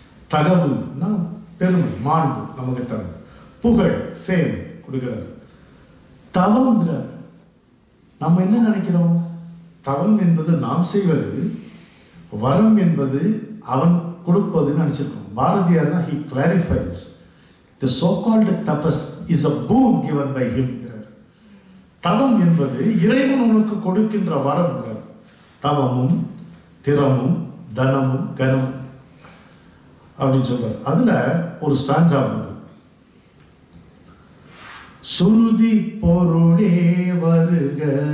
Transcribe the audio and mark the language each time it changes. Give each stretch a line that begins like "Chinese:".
Tamil: தகவுன்னா பெருமை, மாண்பு நமக்கு தரும். புகழ், ஃபேம் கொடுக்கிறார். தவம்ங்கிறார். நம்ம என்ன நினைக்கிறோம்? தவம் என்பது நாம் செய்வது, வரம் என்பது அவன் கொடுப்பதுன்னு நினைச்சிருக்கோம்.
English: Bharathiyar he clarifies the so-called tapas is a boon given by him.
Tamil: தவம் என்பது இறைவன் உனக்கு கொடுக்கின்ற வரம். தவமும் திறமும் தனமும் கனமும் அப்படின்னு சொல்றார். அதுல ஒரு ஸ்டான்ஸா வந்து சுருதி பொருளே வருக